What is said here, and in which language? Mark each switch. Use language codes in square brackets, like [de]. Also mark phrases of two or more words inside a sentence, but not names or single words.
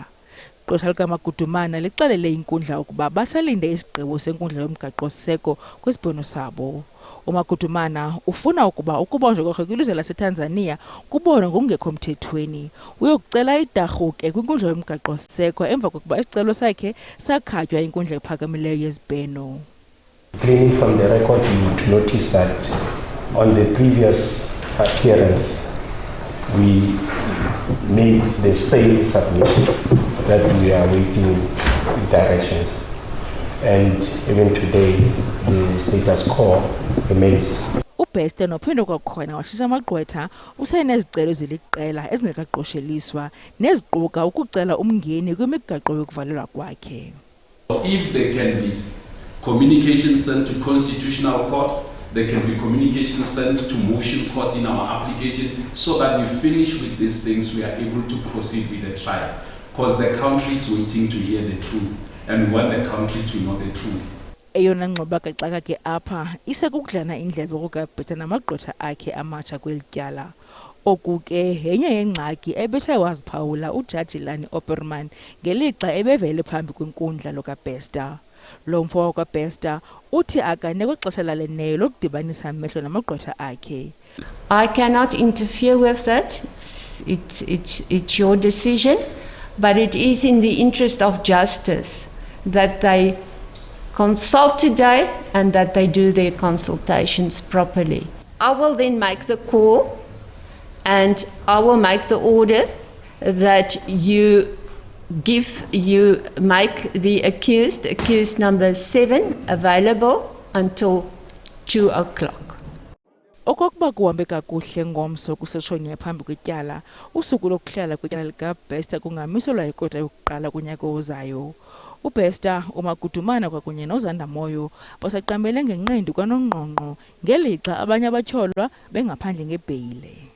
[xh] Igqwetha likaMagudumana lixelele inkundla ukuba basalinde isigqibo senkundla yomgaqo-siseko kwisibhono sabo. uMagudumana ufuna ukuba ukubonjwa kwakhe kwilizwe laseTanzania kubonwe ngokungekho mthethweni. Uyokucela idarhu ke kwinkundla yomgaqo-siseko emva kokuba isicelo sakhe sakhatywa inkundla ephakamileyo yezibheno. [en] Gleaning from the record, you would notice that on the previous appearance, we made the same submissions that we are waiting directions. And even today, the status quo remains. [xh] uBeste nophinde kwakhona washisha amagqwetha usenezicelo ziliqela ezingekaqosheliswa neziquka ukucela umngeni kwimigaqo yokuvalelwa kwakhe. [en] If there can be communication sent to Constitutional Court, there can be communication sent to Motion Court in our application so that we finish with these things, we are able to proceed with the trial. Because the country is waiting to hear the truth and we want the country to know the truth. [xh] Eyona ngxoba kaxaka ke apha isekukudlana indlebe kukaBeste namagqwetha akhe amatsha kwelityala. Oku ke yenye yengxaki ebethe waziphawula uJaji Lani Opperman ngelixa ebevele phambi kwenkundla lokaBeste. Lo mfo wakwaBeste uthi akanikwe xesha laleneyo lokudibanisa amehlo namagqwetha akhe. [en] I cannot interfere with that. It's your decision, but it is in the interest of justice that they consult today and that they do their consultations properly. I will then make the call and I will make the order that you make the accused number 7 available until 2 o'clock. [xh] Okokuba kuhambe kakuhle ngomso kuseshoni phambi kwetyala, usuku lokuhlala kwetyala likaBeste kungamiselwa ikota yokuqala kunyaka ozayo. uBeste, uMagudumana kwakunye noZandamoyo basaqambele ngenqindi kwanongqongqo ngelixa abanye abatyholwa bengaphandle ngebheyile.